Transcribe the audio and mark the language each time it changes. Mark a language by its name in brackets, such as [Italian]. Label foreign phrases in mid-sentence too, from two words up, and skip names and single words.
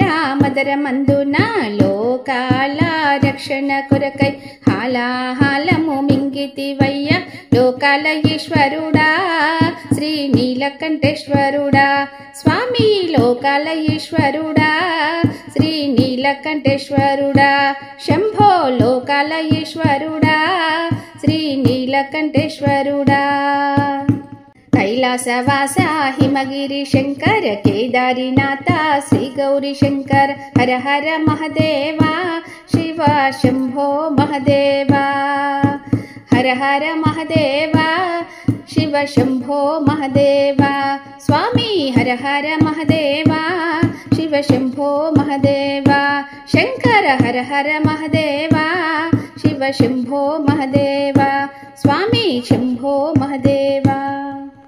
[Telugu] మదన మందున లోకాల రక్షణ కొరకై హాలాహాలము మింగితివయ్య లోకాల ఈశ్వరుడా శ్రీ నీలకంఠేశ్వరుడా స్వామి లోకాల ఈశ్వరుడా శ్రీ నీలకంఠేశ్వరుడా శంభో లోకాల ఈశ్వరుడా శ్రీ నీలకంఠేశ్వరుడా [Sanskrit] कैलासवासा हिमगिरी शंकर केदारीनाथ श्री गौरी शंकर हर हर महादेवा शिव शंभो महादेवा हर हर महादेवा शिव शंभो महादेवा स्वामी हर हर महादेवा शिव शंभो महादेवा शंकर हर हर महादेवा शिव शंभो महादेवा स्वामी शंभो महादेवा।